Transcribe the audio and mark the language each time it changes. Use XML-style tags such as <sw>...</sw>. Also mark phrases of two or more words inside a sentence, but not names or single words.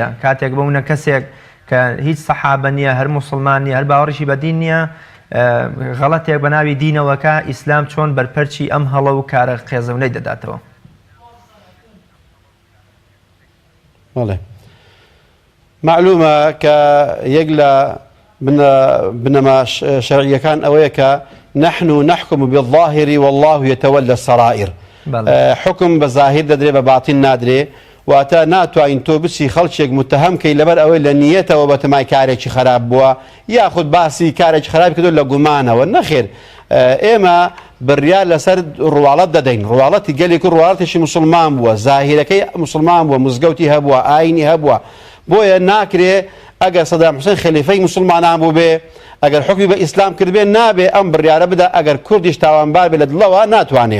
<ckb>کاتێک بەونە کەسێک کە هیچ سەحابە نییە، هەر موسڵمان نیە، هەر باوەڕیشی بە دین نییە، غەڵەتێک بە ناوی دینەوەکە ئیسلام چۆن بەرپەرچی ئەم هەڵە و کارە خێزەونەی دەداتەوە. معلومە کە یەک لە بنەما شەرعیەکان ئەوەیە کە</ckb> <ar>نحن نحكم بالظاهر والله يتولى السرائر. حكم بظاهر</ar> <ckb>دەدرێ بە باتین نادرێ واتە ناتوانین تۆ بچی خەڵکێک متهم کەی لەبەر ئەوەی لە نیەتەوە بەتەمای کارێکی خراپ بووە یاخود باسی کارێکی خراپ کردو لە گومانەوە نەخێر. ئێمە بڕیار لەسەر ڕواڵەت دەدەین. ڕواڵەتی گەلێک و ڕواڵەتێکی موسڵمان بووە، زاهیرەکەی موسڵمان بووە، مزگەوتی هەبووە، ئاینی هەبووە، بۆیە ناکرێ ئەگەر سەدام حوسێن خەلیفەی موسڵمانان بوو بێ ئەگەر حکمی بە ئیسلام کردبێ نابێ ئەم بڕیارە بدا ئەگەر کوردیش تاوانبار بێ لە دڵەوە ناتوانێ.</ckb>